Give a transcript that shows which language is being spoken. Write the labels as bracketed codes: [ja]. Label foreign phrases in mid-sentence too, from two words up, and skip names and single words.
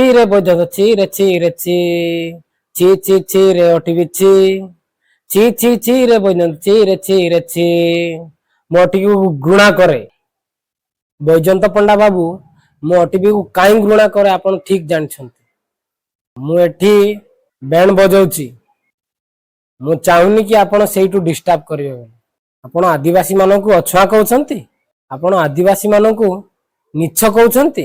[or] रे बजत ची रे ची रे ची ची ची ची रे ओटी बिची ची ची ची रे बजत ची रे ची रे ची ମୋ ଅଟିକୁ ଘୃଣା କରେ। ବୈଜନ୍ତ ପଣ୍ଡା ବାବୁ ମୋ ଅଟିକୁ କାହିଁ ଘୃଣା କରେ ଆପଣ ଠିକ ଜାଣିଛନ୍ତି। ମୁଁ ଏଠି ବ୍ୟାଣ୍ଡ ବଜାଉଛି, ମୁଁ ଚାହୁଁନି କି ଆପଣ ସେଇଠୁ ଡିଷ୍ଟର୍ବ କରିବେ ବୋଲି। ଆପଣ ଆଦିବାସୀ ମାନଙ୍କୁ ଅଛୁଆଁ କହୁଛନ୍ତି, ଆପଣ ଆଦିବାସୀ ମାନଙ୍କୁ ନିଛ କହୁଛନ୍ତି।